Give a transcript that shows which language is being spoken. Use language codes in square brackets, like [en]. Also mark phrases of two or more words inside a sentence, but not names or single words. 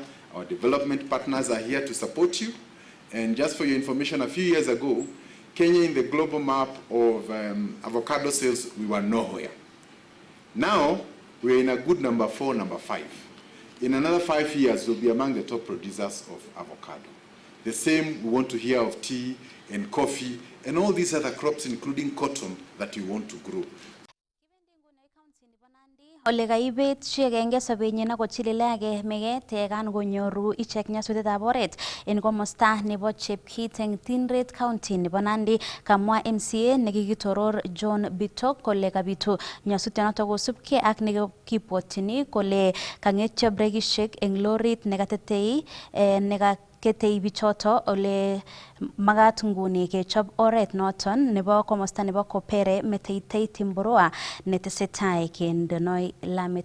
[en] Our development partners are here to support you. And just for your information, a few years ago, Kenya in the global map of avocado sales, we were nowhere. Now, we're in a good number 4, number 5. In another 5 years, we'll be among the top producers of avocado. The same we want to hear of tea and coffee and all these other crops, including cotton, that we want to grow. [kln] Ole kaibet chi agenge sobenyin ako chililage meget tekan konyoru ichek nyasutietab oret en komosta nebo Chepkit eng Tindret County nebo Nandi. Kamwa MCA nekikitoror John Bitok kole kabitu nyasutionoto kosubkei ak nekipwotyini kole kangetyo brekishek eng lorit nekatetei ketei bichoto ole magat nguni kechob oret noton nebo komosta nebo Kopere Meteitei Timboroa netesetai kendonoi lamet.